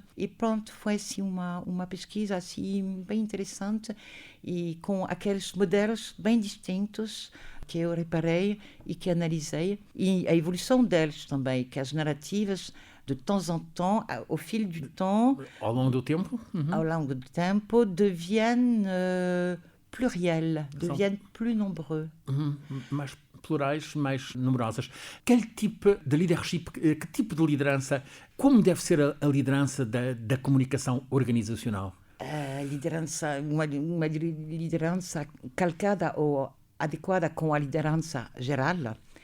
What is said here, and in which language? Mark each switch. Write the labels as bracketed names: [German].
[Portuguese] E pronto, foi assim uma pesquisa assim, bem interessante e com aqueles modelos bem distintos que eu reparei e que analisei. E a evolução deles também, que as narrativas [French] de temps en temps, au fil du temps, [Portuguese] Ao longo do tempo? [French] au [Portuguese] longo do tempo, [French] deviennent pluriels, deviennent plus nombreux. [Portuguese] Mais plurais, mais numerosas. Que tipo de leadership, que tipo de liderança, como deve ser a liderança da comunicação organizacional? Liderança, uma liderança calcada ou adequada com a liderança geral.